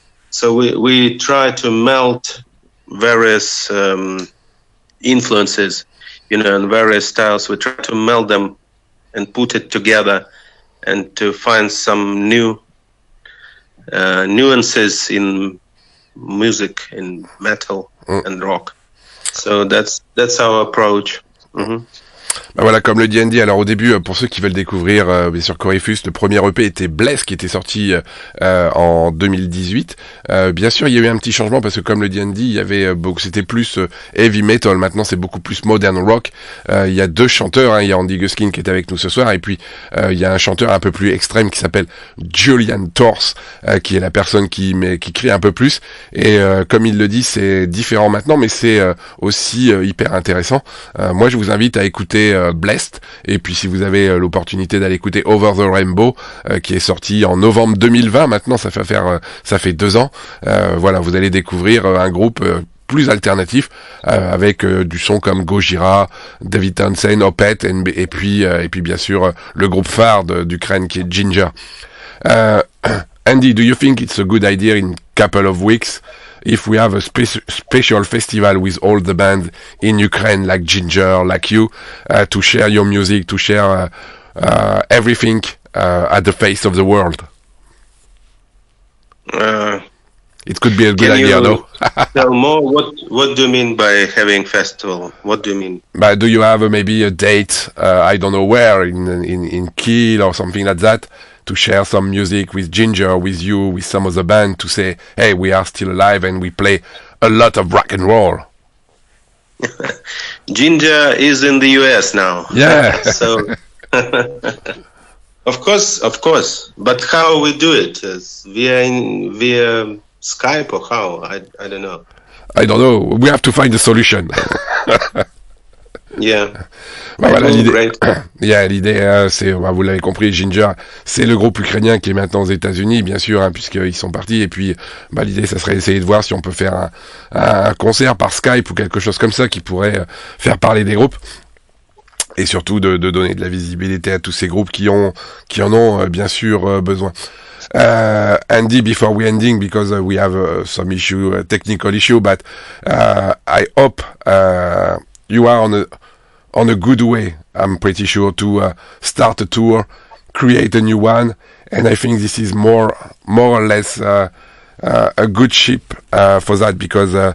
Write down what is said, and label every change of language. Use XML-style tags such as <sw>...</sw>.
<en>So we try to melt various influences, you know, and various styles. We try to meld them and put it together, and to find some new nuances in music, in metal and rock. So that's our approach. Mm-hmm.</en> <fr>Ben voilà, comme le dit Andy, alors au début, pour ceux qui veulent découvrir bien sûr Korypheus, le premier EP était Bless, qui était sorti en 2018. Bien sûr, il y a eu un petit changement parce que comme le dit Andy, il y avait c'était plus heavy metal. Maintenant, c'est beaucoup plus modern rock. Il y a deux chanteurs, hein, il y a Andy Gushin qui est avec nous ce soir, et puis il y a un chanteur un peu plus extrême qui s'appelle Julian Torse, qui est la personne qui crie un peu plus. Et comme il le dit, c'est différent maintenant, mais c'est aussi hyper intéressant. Moi, je vous invite à écouter Blessed, et puis si vous avez l'opportunité d'aller écouter Over the Rainbow, qui est sorti en novembre 2020, maintenant ça fait 2 ans, voilà, vous allez découvrir un groupe plus alternatif, avec du son comme Gojira, David Townsend, Opeth, et puis bien sûr le groupe phare d'Ukraine qui est Ginger.</fr> <en>Andy, do you think it's a good idea in couple of weeks if we have a special festival with all the bands in Ukraine, like Ginger, like you, to share your music, to share everything at the face of the world? It could be a good idea, no? Tell more. What do you mean by having festival? What do you mean? But do you have maybe a date? I don't know where, in Kiev or something like that, to share some music with Ginger, with you, with some of the band, to say, hey, we are still alive and we play a lot of rock and roll. Ginger is in the US now. Yeah. So, of course. But how we do it? Via Skype or how? I don't know. I don't know. We have to find a solution. Yeah.</en> <fr>Bah voilà, l'idée, c'est, vous l'avez compris, Ginger, c'est le groupe ukrainien qui est maintenant aux États-Unis, bien sûr, hein, puisqu'ils sont partis. Et puis, l'idée, ça serait d'essayer de voir si on peut faire un concert par Skype ou quelque chose comme ça qui pourrait faire parler des groupes. Et surtout de donner de la visibilité à tous ces groupes qui en ont bien sûr besoin.</fr> <en>Andy, before we ending, because we have some technical issue, but I hope you are on a good way, I'm pretty sure, to start a tour, create a new one, and I think this is more or less a good ship for that, because</en>